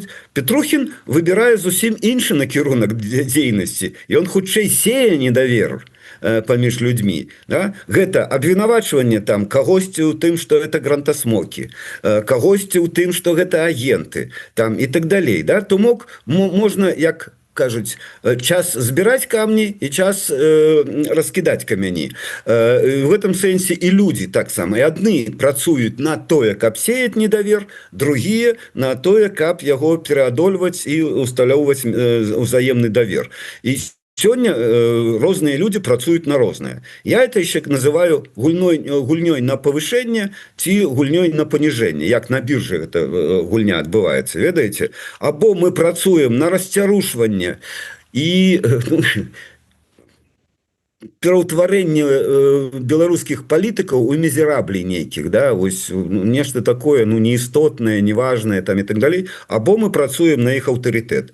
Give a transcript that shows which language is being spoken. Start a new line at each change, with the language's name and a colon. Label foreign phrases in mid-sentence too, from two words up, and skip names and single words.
Belarusian: Петрухін выбірае зусім іншы накірунак дзейнасці, і ён хутчэй сее недавер паміж людзьмі, да? Гэта абвінавачванне там кагосьці ў тым, што гэта грантасмокі, кагосьці ў тым, што гэта агенты там і так далей, да? То можна, як кажуць, час збіраць камні і час раскідаць камяні.
Russian: В этом
Belarusian: сэнсе і людзі таксама. І адны працуюць на тое, каб сеяць недавер, другія на тое, каб яго пераадольваць і усталёўваць узаемны давер. І сёння розныя людзі працуюць на рознае.
Russian: Я это еще называю
Belarusian: гульнёй на павышэнне ці гульнёй на паніжэнне. Як на біржы гэта гульня адбываецца, ведаеце? Або мы працуем на расцярушванне і пераўтварэнне беларускіх палітыкаў у мізераблей нейкіх, да, вось нешта такое, неістотнае, неважнае там і так далей, або мы працуем на іх аўтарытэт.